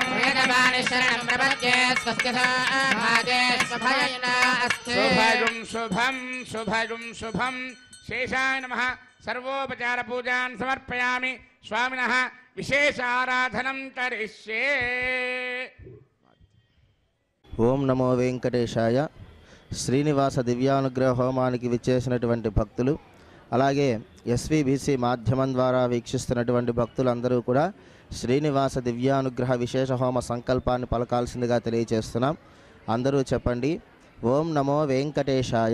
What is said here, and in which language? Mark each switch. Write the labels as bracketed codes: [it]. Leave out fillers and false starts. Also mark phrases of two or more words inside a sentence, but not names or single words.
[sa] वेदवाणी शरणं प्रपद्ये स्वस्ति भागे स्वभयेन अस्तु शुभगुं शुभं शुभगुं शुभं शेषाय नमः सर्वोपचार पूजान् समर्पयामि स्वामिनः विशेष आराधनं करिष्ये ఓం నమో వెంకటేశాయ. [te] శ్రీనివాస దివ్యానుగ్రహ హోమానికి విచ్చేసినటువంటి భక్తులు, అలాగే ఎస్వీబీసీ మాధ్యమం ద్వారా వీక్షిస్తున్నటువంటి భక్తులందరూ కూడా శ్రీనివాస దివ్యానుగ్రహ విశేష హోమ సంకల్పాన్ని పలకాల్సిందిగా తెలియజేస్తున్నాం. అందరూ చెప్పండి. [sa] ఓం నమో వెంకటేశాయ.